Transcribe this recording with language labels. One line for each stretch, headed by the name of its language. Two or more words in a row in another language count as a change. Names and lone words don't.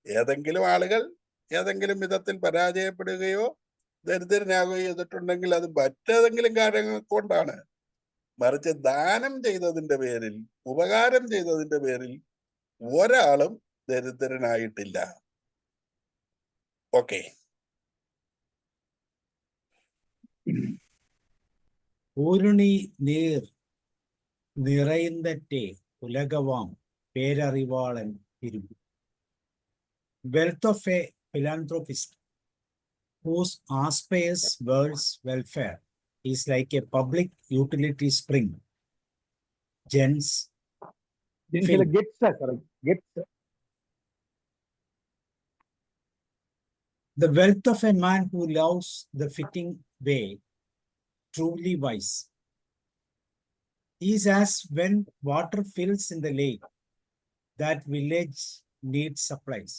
Malayalam: ഏതെങ്കിലും ആളുകൾ ഏതെങ്കിലും വിധത്തിൽ പരാജയപ്പെടുകയോ ദരിദ്രനാകുകയോ ചെയ്തിട്ടുണ്ടെങ്കിൽ അത് മറ്റേതെങ്കിലും കാര്യങ്ങൾ കൊണ്ടാണ്. മറിച്ച് ദാനം ചെയ്തതിന്റെ പേരിൽ, ഉപകാരം ചെയ്തതിന്റെ പേരിൽ ഒരാളും ദരിദ്രനായിട്ടില്ല. ഓക്കെ.
Tamil: ஊருணி நீர் நிறைந்தட்டே உலகவாம் பேரறிவாளன் இருப்பு.
English: Wealth of a philanthropist whose aspires world's welfare is like a public utility spring. Gents, ജെൻസിലെ ഗെറ്റ്സ്. the wealth of a man who loves the fitting way, truly wise, is as when water fills in the lake, that village needs supplies.